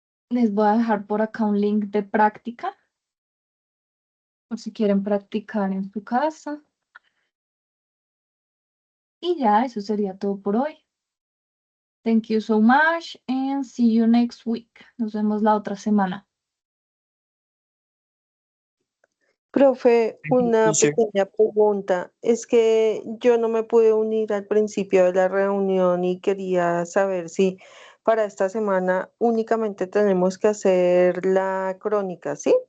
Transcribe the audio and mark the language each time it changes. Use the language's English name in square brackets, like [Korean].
[Spanish] Les voy a dejar por acá un link de práctica, por si quieren practicar en su casa. Y ya, eso sería todo por hoy. [English] Thank you so much and see you next week. [Spanish] Nos vemos la otra semana. Profe, una [English] Teacher. [Spanish] pequeña pregunta. Es que yo no me pude unir al principio de la reunión y quería saber si para esta semana únicamente tenemos que hacer la crónica, ¿sí?